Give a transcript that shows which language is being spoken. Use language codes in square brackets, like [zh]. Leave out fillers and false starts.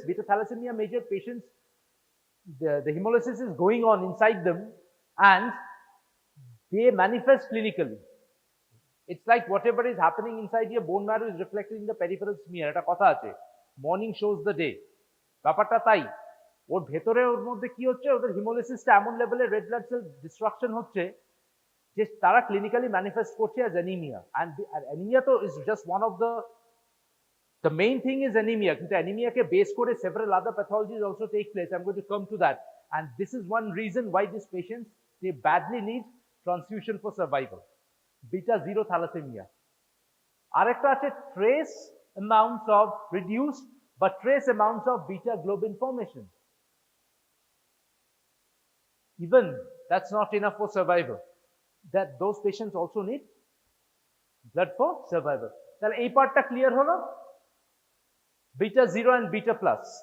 [en] Beta thalassemia major patients, the hemolysis is going on inside them and they manifest clinically. It's like whatever is happening inside your bone marrow is reflected in the peripheral smear. [bn] এটা কথা আছে, [en] morning shows the day. [bn] ব্যাপারটা তাই, ওর ভেতরে ওর মধ্যে কি হচ্ছে, ওদের হিমোলিসিসটা এমন লেভেলে রেড ব্লাড সেল ডিস্ট্রাকশন হচ্ছে যে তারা ক্লিনিক্যালি ম্যানিফেস্ট করছে অ্যাজ অ্যানিমিয়া। [en] and anaemia তো is just one of the main thing is anemia, [bn] কিন্তু অ্যানিমিয়াকে বেস করে [en] several other pathologies also take place. I'm going to come to that, and this is one reason why these patients, they badly need transfusion for survival. Beta 0 thalassemia. [bn] আরেকটা আছে [en] trace amounts of reduced but trace amounts of beta globin formation. Even that's not enough for survival. That those patients also need blood for survival. [bn] তাহলে এই পার্টটা clear হলো, beta 0 and beta plus.